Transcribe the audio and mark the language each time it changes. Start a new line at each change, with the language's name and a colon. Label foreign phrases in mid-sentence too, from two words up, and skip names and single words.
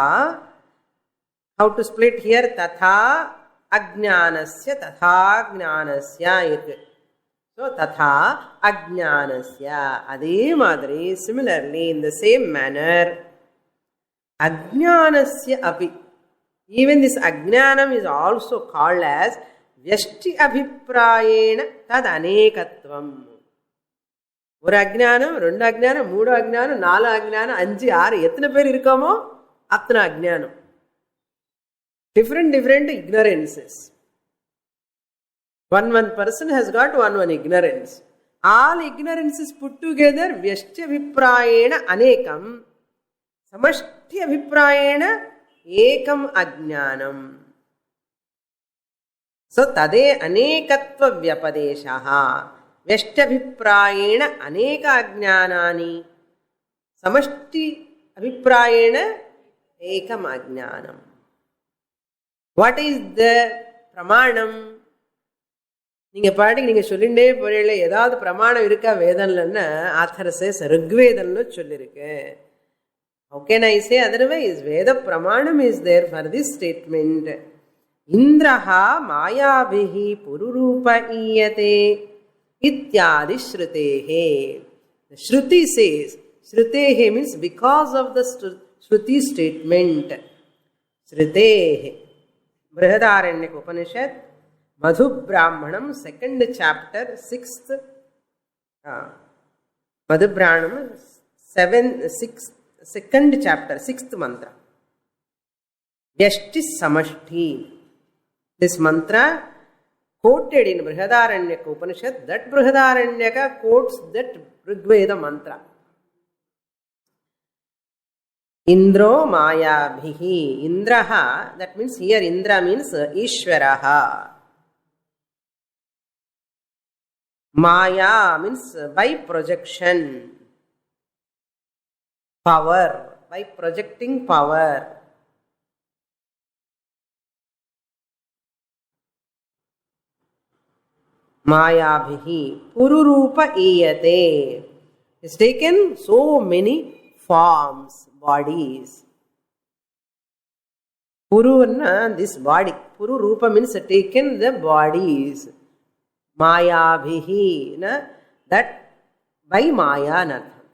English: How to split here?
Sanskrit: Tatha ajnanasya, tatha jnanasya. So, tatha ajnanasya. Adhe madri,
English: similarly, in the same manner,
Sanskrit: ajnanasya api.
English: Even this ajnanam is also called as
Sanskrit: vyashti abhiprayena tad anekatvam.
Tamil: ஒரு அஜ்ஞானம், ரெண்டு அஜ்ஞானம், மூணு அஜ்ஞானம், நாலு அஜ்ஞானம், 5, 6 எத்தனை பேர் இருக்கோமோ அத்தனை அஜ்ஞானம்.
English: Different ignorances. One person has got one ignorance. All ignorances put together,
Sanskrit: vyashti abhiprayena anekam, samashti abhiprayena ekam ajnanam. So tade anekatva vyapadeshaha. Vyashthabhiprayena aneka ajnanani. Samashti abhiprayena ekam ajnanam.
English: What is the pramanam?
Tamil: நீங்க பாட்டுக்கு நீங்க சொல்லிண்டே போறீங்களே, ஏதாவது பிரமாணம் இருக்கா வேதம்லன்னா
English: author says
Tamil: ருக்வேதம்னு சொல்லிருக்கு.
English: How can I say otherwise? Veda pramanam is there for this statement.
Sanskrit: Indraha mayabhihi pururupa iyate ityadi shrutehe.
English: The Shruti says, shrutehe means because of the Shruti statement. Shrutehe. Brihadaranyaka Upanishad, Madhu Brahmanam, 2nd chapter, 6th. Madhu Brahmanam, 2nd chapter, 6th mantra.
Sanskrit: Vyashti Samashti.
English: This mantra quoted in Brihadaranyaka Upanishad, that Brihadaranyaka quotes that Rigveda mantra.
Sanskrit: Indro mayabhihi.
English: Indraha, that means here Indra means Ishvaraha. Maya means by projection. Power, by projecting power.
Sanskrit: Mayabhihi pururupa iyate.
English: It's taken so many forms, bodies. Puruna, this body. Puru Rupa means taken the bodies. Mayabhihi, that by Maya.